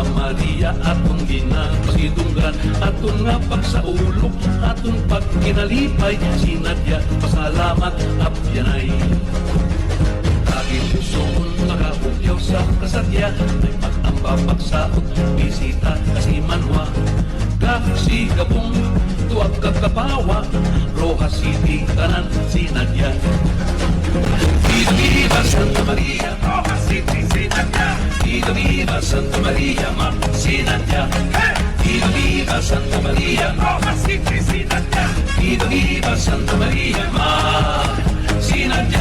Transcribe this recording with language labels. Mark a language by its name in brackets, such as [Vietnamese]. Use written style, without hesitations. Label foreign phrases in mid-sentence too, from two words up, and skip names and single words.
[Hiligaynon] Maria atong ginapagidunggan aton nga pagsaulog aton pagkinalipay Sinadya pasalamat apyanay kaging pusoon magabugyaw sa kasadya may pag-amba pagsaot bisita kasi manwa kasi gabong tuwag kagkapawa Roxas City, tanan Sinadya. [Spanish] Viva Viva [Hiligaynon] Santa Maria, Roxas City, Sinadya. [Spanish] Viva Viva [Hiligaynon] Santa Maria, Ma Sinadya. [Spanish] Viva Viva [Hiligaynon] Santa Maria, Roxas City, Sinadya. [Spanish] Viva Viva [Hiligaynon] Santa Maria, Ma Sinadya.